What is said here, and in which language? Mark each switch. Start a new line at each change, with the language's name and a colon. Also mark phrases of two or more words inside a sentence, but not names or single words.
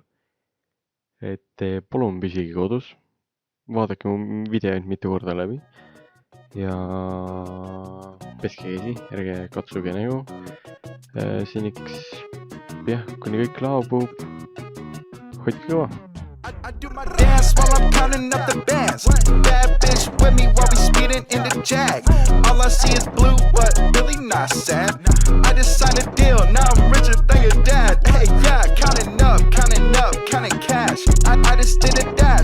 Estonian: Et palun püsige kodus, vaadake mu videoid mitu korda läbi ja peske käsi, ärge katsuge nägu. Seniks, jah, kuni kõik laabub, hoidke kõva.
English: I do my dance while I'm counting up the bands. Bad bitch with me while we speeding in the Jag. All I see is blue, but really not sad. I just signed a deal, now I'm richer than your dad. Hey, yeah, counting up, counting cash. I just did it.